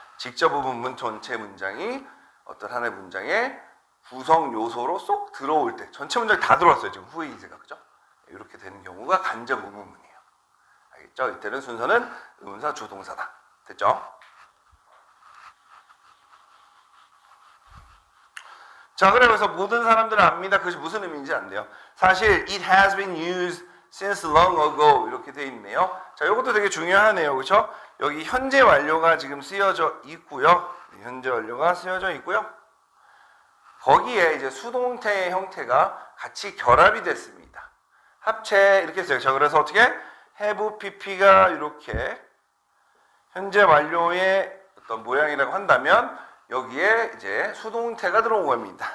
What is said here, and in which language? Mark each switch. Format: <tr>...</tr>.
<ko>직접 의문문 전체 문장이 어떤 하나의 문장의 구성 요소로 쏙 들어올 때, 전체 문장이 다 들어왔어요 지금 who is가, 그죠? 이렇게 되는 경우가 간접 의문문이에요. 알겠죠? 이때는 순서는 의문사, 주동사다. 됐죠? 자, 그래서 모든 사람들은 압니다. 그것이 무슨 의미인지 안 돼요. 사실</ko> <en>it has been used since long ago</en> <ko>이렇게 돼 있네요. 자, 이것도 되게 중요하네요. 그렇죠? 여기 현재 완료가 지금 쓰여져 있고요. 현재 완료가 쓰여져 있고요. 거기에 이제 수동태의 형태가 같이 결합이 됐습니다. 합체 이렇게 했어요. 자, 그래서 어떻게 have pp가 이렇게 현재 완료의 어떤 모양이라고 한다면 여기에 이제 수동태가 들어온 겁니다.</ko>